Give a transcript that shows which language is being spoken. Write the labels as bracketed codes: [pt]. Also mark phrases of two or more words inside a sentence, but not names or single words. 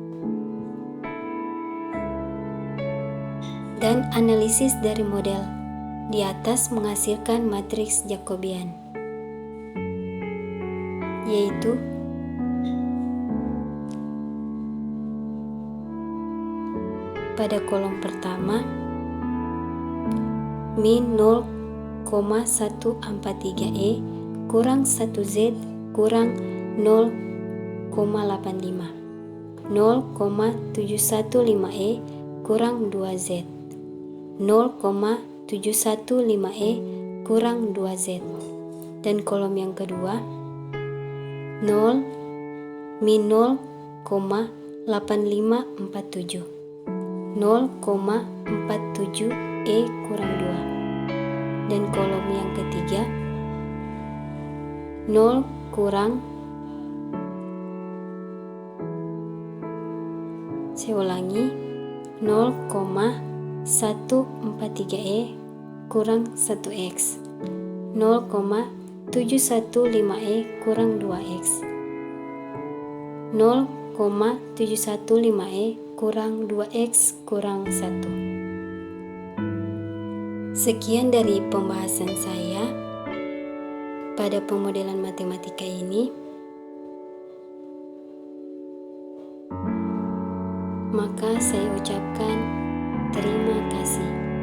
[id] Dan analisis dari model di atas menghasilkan matriks Jacobian, yaitu pada kolom pertama min 0,143E kurang 1Z kurang 0,85, 0,715E kurang 2Z, 0,715E kurang 2Z. Dan kolom yang kedua 0 min 0,8547, 0,47E kurang 2. Dan kolom yang ketiga 0 kurang, saya ulangi, 0,143E kurang 1X, 0,715E kurang 2X, 0,715E kurang 2X kurang 1. Sekian dari pembahasan saya pada pemodelan matematika ini. Maka saya ucapkan terima kasih.